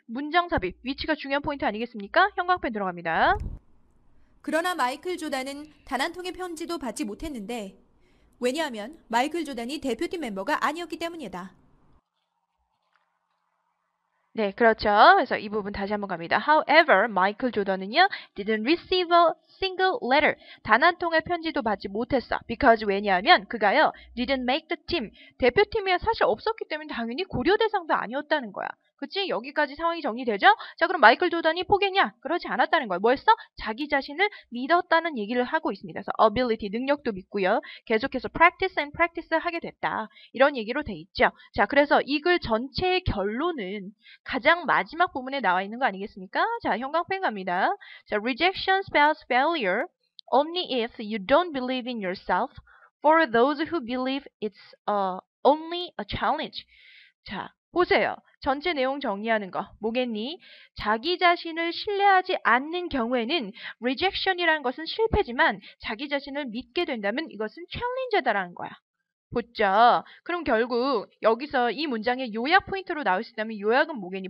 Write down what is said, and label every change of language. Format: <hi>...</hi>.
<ko>문장 삽입, 위치가 중요한 포인트 아니겠습니까? 형광펜 들어갑니다. 그러나 마이클 조단은 단 한 통의 편지도 받지 못했는데 왜냐하면 마이클 조단이 대표팀 멤버가 아니었기 때문이다. 네, 그렇죠. 그래서 이 부분 다시 한번 갑니다.</ko> <en>However,</en> <ko>마이클 조던은요,</ko> <en>didn't receive a single letter.</en> <ko>단 한 통의 편지도 받지 못했어.</ko> <en>Because</en> <ko>왜냐하면 그가요,</ko> <en>didn't make the team.</en> <ko>대표팀에 사실 없었기 때문에 당연히 고려 대상도 아니었다는 거야. 그치? 여기까지 상황이 정리되죠? 자, 그럼 마이클 조던이 포기했냐? 그렇지 않았다는 거야. 뭐였어? 자기 자신을 믿었다는 얘기를 하고 있습니다. 그래서 ability, 능력도 믿고요. 계속해서</ko> <en>practice and practice</en> <ko>하게 됐다. 이런 얘기로 돼 있죠. 자, 그래서 이 글 전체의 결론은 가장 마지막 부분에 나와 있는 거 아니겠습니까? 자, 형광펜 갑니다. 자,</ko> <en>rejection spells failure only if you don't believe in yourself. For those who believe it's only a challenge.</en> <ko>자, 보세요. 전체 내용 정리하는 거. 뭐겠니? 자기 자신을 신뢰하지 않는 경우에는 rejection이라는 것은 실패지만 자기 자신을 믿게 된다면 이것은 challenge다라는 거야. 보죠. 그럼 결국 여기서 이 문장의 요약 포인트로 나올 수 있다면 요약은 뭐겠니?</ko>